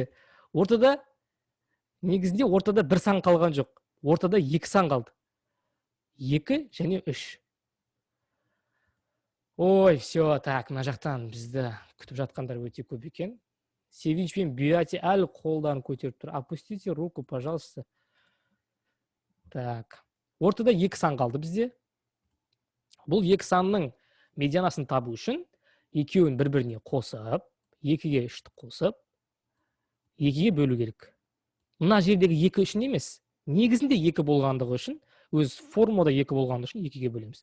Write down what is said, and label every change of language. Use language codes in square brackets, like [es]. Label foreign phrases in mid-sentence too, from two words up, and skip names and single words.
[kk] Ортада, негізінде ортада бір сан қалған жоқ. Ортада 2 сан қалды. 2 және 3. Ой, [ru] все, так, [kk] мына жақтан бізді күтіп жатқандар өте көп екен. Севинч пен Биати әлі қолдан көтеріп тұр. [ru] Опустите руку, пожалуйста. Так. [kk] Ортада 2 сан қалды бізде. Бұл екі санның медианасын табу үшін екеуін бір-біріне қосып, 2-ге 3-ті қосып, 2-ге бөлу керек. Мына жердегі 2 үшін емес, негізінде 2 болғандығы үшін, өз формада 2 болғандығы үшін 2-ге бөлеміз.